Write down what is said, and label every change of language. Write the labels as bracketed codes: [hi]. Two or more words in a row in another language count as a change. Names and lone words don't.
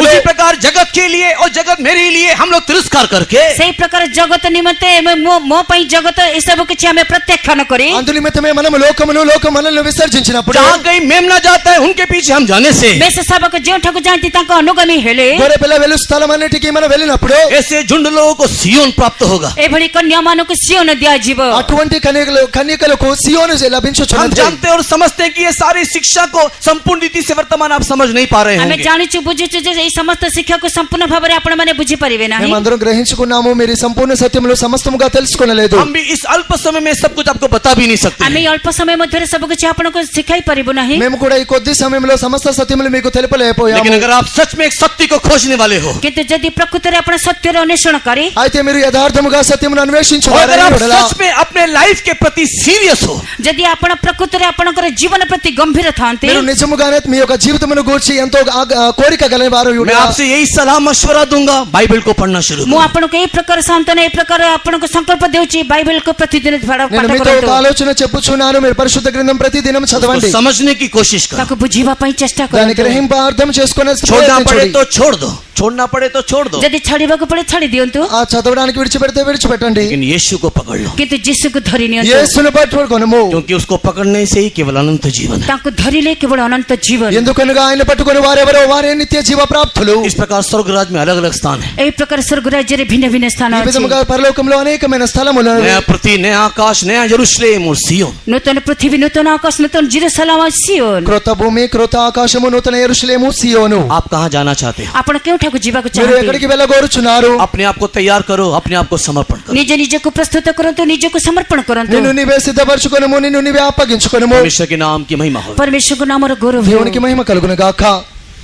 [hi] उसी प्रकार जगत के लिए और जगत मेरे लिए हम लोग तिरस्कार करके [or] ସେଇ ପ୍ରକାର ଜଗତ ନିମନ୍ତେ ମୋ ପାଇଁ ଜଗତ ଏସବୁ କିଛି ଆମେ ପ୍ରତ୍ୟାଖ୍ୟାନ କରି [te] అందు నిమిత్తమే మనము లోకమును లోకం మనల్ని విసర్జించినప్పుడు [hi] जहाँ कहीं मेमना जाता है उनके पीछे हम जाने से [or] ବେଶ ଶାବକ ଯେଉଁଠାକୁ ଯାଆନ୍ତି ତାଙ୍କ ଅନୁଗାମୀ ହେଲେ [te] గొర్రె పిల్ల వెలు స్థలం అన్నిటికీ మనం వెళ్ళినప్పుడు [hi] ऐसे झुंड लोगों को सियोन प्राप्त होगा। [or] ଏଭଳି କନ୍ୟାମାନଙ୍କୁ ସିଓନ ଦିଆଯିବ। [te] అటువంటి కన్యకలకు సియోను [hi] हम [te] లభించుచున్నది. [hi] जानते और समझते हैं कि ये सारी शिक्षा को संपूर्ण रीति से वर्तमान आप समझ नहीं पा रहे [or] ଆମେ [hi] होंगे। [or] ଜାଣିଛୁ ବୁଝୁଛୁ ଯେ ଏଇ ସମସ୍ତ ଶିକ୍ଷାକୁ ସମ୍ପୂର୍ଣ୍ଣ ଭାବରେ ଆପଣମାନେ ବୁଝିପାରିବେ ନାହିଁ। [te] మేమందరం గ్రహించుకున్నాము, మీరు ఈ సంపూర్ణ సత్యములు సమస్తముగా తెలుసుకొనలేదు. [hi] हम भी इस अल्प समय में सब कुछ आपको बता भी नहीं सकते। [or] ଆମେ ଅଳ୍ପ ସମୟ ମଧ୍ୟରେ ସବୁ କିଛି ଆପଣଙ୍କୁ ଶିଖାଇ ପାରିବୁ ନାହିଁ। [te] మేము కూడా ఈ కొద్ది సమయంలో సమస్త సత్యములు మీకు తెలుపలేకపోయాము. [hi] लेकिन अगर आप सच में एक सत्य को खोजने वाले हो [or] କିନ୍ତୁ ଯଦି ପ୍ରକୃତରେ ଆପଣ ସତ୍ୟର ଅନ୍ୱେଷଣକାରୀ [te] అయితే మీరు యథార్థముగా సత్యమును [hi] और अगर [te] అన్వేషించువారై [hi] आप [te] ఉండలా, [hi] सच में अपने लाइफ के प्रति सीरियस हो, [or] ଯଦି ଆପଣ ପ୍ରକୃତରେ ଆପଣଙ୍କର ଜୀବନ ପ୍ରତି ଗମ୍ଭୀର ଥାନ୍ତି [te] మీరు నిజముగానే మీ యొక్క జీవితమును గూర్చి ఎంతో కోరిక గల వారు [hi] मैं आपसे यही सलाह मशवरा दूंगा, बाइबल को पढ़ना शुरू [or] ମୁଁ [hi] करो। [or] ଆପଣଙ୍କୁ ଏଇ ପ୍ରକାର ସାନ୍ତ୍ୱନା ଏଇ ପ୍ରକାର ଆପଣଙ୍କୁ ସଂକଳ୍ପ ଦେଉଛି ବାଇବେଲକୁ ପ୍ରତିଦିନ ପାଠ [te] నేను మీతో ఒక [or] କରନ୍ତୁ। [te] ఆలోచన చెప్పుచున్నాను, మీరు పరిశుద్ధ గ్రంథం ప్రతిదినం [hi] उसको [te] చదవండి, [hi] समझने की कोशिश करो। [or] ତାକୁ ବୁଝିବା ପାଇଁ ଚେଷ୍ଟା [te] దాని [or] କରନ୍ତୁ। [te] గ్రహింప అర్థం చేసుకునే [hi] छोड़ना पड़े तो छोड़ दो, छोड़ना पड़े तो छोड़ दो, [or] ଯଦି ଛାଡ଼ିବାକୁ ପଡେ ଛାଡ଼ି ଦିଅନ୍ତୁ, [te] ఆ చదవడానికి విడిచిపెడితే విడిచిపెట్టండి. [hi] लेकिन यीशु को पकड़ लो, [or] କିନ୍ତୁ ଯୀଶୁକୁ ଧରି ନିଅନ୍ତୁ। [te] యేసును పట్టుకొనుము, [hi] क्योंकि उसको पकड़ने से ही केवल अनंत जीवन है। [or] ତାଙ୍କୁ ଧରିଲେ କେବଳ ଅନନ୍ତ ଜୀବନ। [te] ఎందుకనగా ఆయన పట్టుకొని వారెవరో వారే నిత్య జీవ ప్రాప్తులు. [hi] इस प्रकार स्वर्गराज में अलग अलग स्थान है। [or] ଏହି ప్రକାର ସ୍ୱର୍ଗ ରାଜ୍ୟରେ ଭିନ୍ନ ଭିନ୍ନ ସ୍ଥାନ [te] ఈ [or] ଅଛି। [te] విధముగా పరలోకంలో అనేకమైన స్థలములు, [hi] नया पृथ्वी, नया आकाश, नया यरूशलेम और सियोन। [or] ନୂତନ ପୃଥିବୀ, ନୂତନ ଆକାଶ, ନୂତନ ଜେରୁସାଲେମ, ସିଓନ। [te] క్రొత్త భూమి, క్రొత్త ఆకాశము, నూతన యెరూషలేము, సియోను. [hi] आप कहाँ जाना चाहते हो? [or] ଆପଣ କେଉଁଠାକୁ ଯିବାକୁ [te] మీరు [or] ଚାହାନ୍ତି? [te] ఎక్కడికి వెళ్ళగోరుచున్నారు? [hi] अपने आप को तैयार करो, अपने आप को समर्पण करो। [or] ନିଜ ନିଜକୁ ପ୍ରସ୍ତୁତ କରନ୍ତୁ, ନିଜକୁ ସମର୍ପଣ କରନ୍ତୁ। [te] నిన్ను నీవే సిద్ధపరచుకొనుము, నిన్ను నీవే అప్పగించుకొనుము. [hi] परमेश्वर के नाम की महिमा हो। [or] ପରମେଶ୍ୱରଙ୍କ ନାମର ଗୌରବ ହେଉ। [te] దేవునికి మహిమ కలుగును గాక.